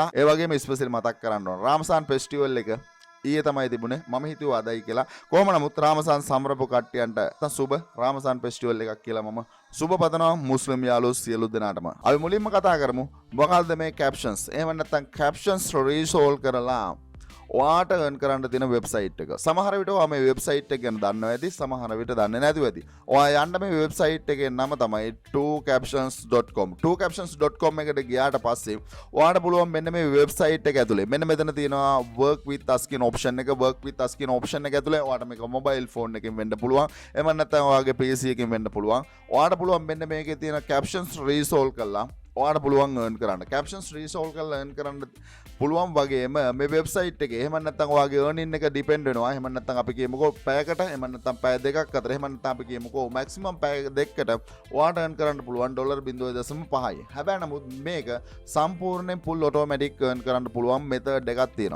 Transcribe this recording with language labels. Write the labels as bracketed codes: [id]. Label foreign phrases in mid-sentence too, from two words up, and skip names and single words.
[si] ඒ වගේම ස්පෙෂල් මතක් කරන්න ඕන. රාමසාන් ෆෙස්ටිවල් එක ඊයේ තමයි තිබුණේ. මම හිතුවා අදයි කියලා. කොහොම නමුත් රාමසාන් සමරපු කට්ටියන්ට සුබ රාමසාන් ෆෙස්ටිවල් එකක් කියලා මම සුබ පතනවා මුස්ලිම් යාළුවෝ සියලු දෙනාටම. අපි මුලින්ම කතා කරමු මොකක්ද මේ captions. එහෙම නැත්නම් [en] captions resolve [si] කරලා ඔයාට earn කරන්න තියෙන වෙබ්සයිට් එක. සමහර විට ඔයා මේ වෙබ්සයිට් එක ගැන දන්නවා ඇති, සමහර විට දන්නේ නැතුව ඇති. ඔයා යන්න මේ වෙබ්සයිට් එකේ නම තමයි 2captions.com. 2captions.com එකට ගියාට පස්සේ ඔයාට පුළුවන් මෙන්න මේ වෙබ්සයිට් එක ඇතුලේ මෙන්න මෙතන තියෙනවා [en] work with us [si] කියන option එක. [en] work with us [si] කියන option එක ඇතුලේ ඔයාට මේක [en] mobile phone [si] එකකින් වෙන්න පුළුවන්. එහෙම නැත්නම් ඔයාගේ PC එකකින් වෙන්න පුළුවන්. ඔයාට පුළුවන් මෙන්න මේකේ තියෙන [en] captions resolve [si] කරලා ඔයාට පුළුවන් earn කරන්න. [en] captions resolve [si] කරලා earn කරන්න පුළුවන් වගේම මේ වෙබ්සයිට් එකේ එහෙම නැත්නම් ඔයාගේ earning එක depend වෙනවා. එහෙම නැත්නම් අපි කියමුකෝ පැයකට එහෙම නැත්නම් පැය දෙකක් අතර එහෙම නැත්නම් අපි කියමුකෝ maximum පැය දෙකකට ඔයාට earn කරන්න පුළුවන් $0.5යි. හැබැයි නමුත් මේක සම්පූර්ණයෙන් [en] full automatic [si] earn කරන්න පුළුවන් method එකක් තියෙනවා.